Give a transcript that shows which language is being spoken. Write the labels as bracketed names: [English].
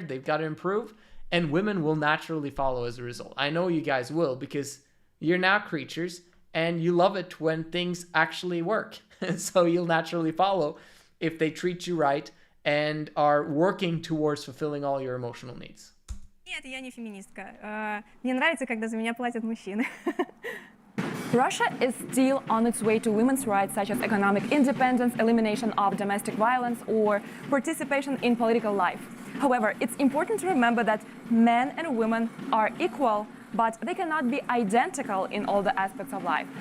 [English] They've got to improve, and women will naturally follow as a result. I know you guys will, because you're now creatures and you love it when things actually work. So you'll naturally follow if they treat you right and are working towards fulfilling all your emotional needs. [Russian] Нет, я не феминистка. Мне нравится, когда за меня платят мужчины. [English] Russia is still on its way to women's rights such as economic independence, elimination of domestic violence, or participation in political life. However, it's important to remember that men and women are equal, but they cannot be identical in all the aspects of life.